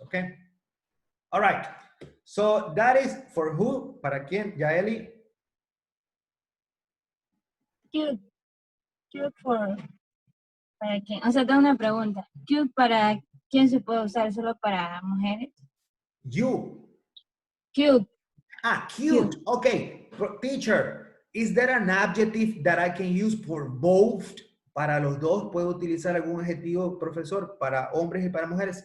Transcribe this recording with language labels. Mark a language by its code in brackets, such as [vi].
[en] Okay? All right. So that is for who? [es] ¿Para quién? [en] Yaeli. Cute. Cute for... [es] ¿Para quién? O sea, tengo una pregunta. Cute para quién se puede usar, solo para mujeres. [en] You. Cute. Ah, cute. Okay. Teacher, is there an adjective that I can use for both? [es] Para los dos, ¿puedo utilizar algún adjetivo, profesor? Para hombres y para mujeres?